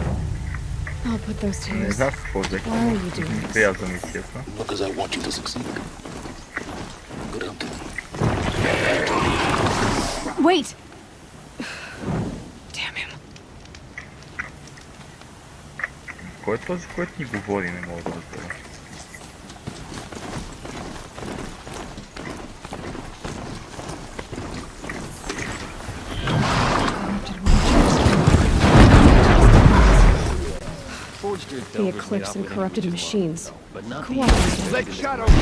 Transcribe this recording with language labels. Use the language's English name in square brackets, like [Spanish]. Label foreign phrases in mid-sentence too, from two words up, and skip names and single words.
[English] I'll put those to [Bulgarian] Не [English] use. [Bulgarian] знам какво взех. [English] Why are you doing this? [Bulgarian] Трябва за мисията. [English] Because I want you to succeed. Good hunting. Wait! Damn him. [Bulgarian] Кой е този, който ни говори, не мога да разбера. [English] The eclipse and corrupted machines. Let shadow.